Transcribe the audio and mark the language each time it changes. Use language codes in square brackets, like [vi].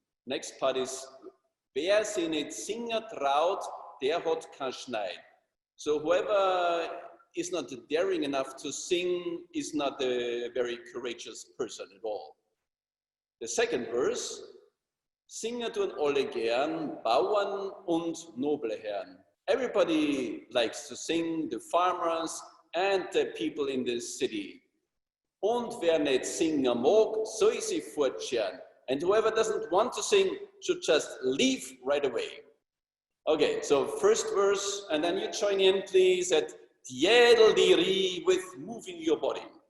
[en] Next part is, [de] wer sich nicht singen traut, der hat kein Schneid. [en] So whoever is not daring enough to sing is not a very courageous person at all. The second verse, [de] Singer tun alle gern, Bauern und noble Herren. [en] Everybody likes to sing, the farmers and the people in the city. [de] Und wer nicht singen mag, soll sie fortscheren. [en] And whoever doesn't want to sing should just leave right away. Okay, so first verse, and then you join in, please, at Tjedeldiri with moving your body.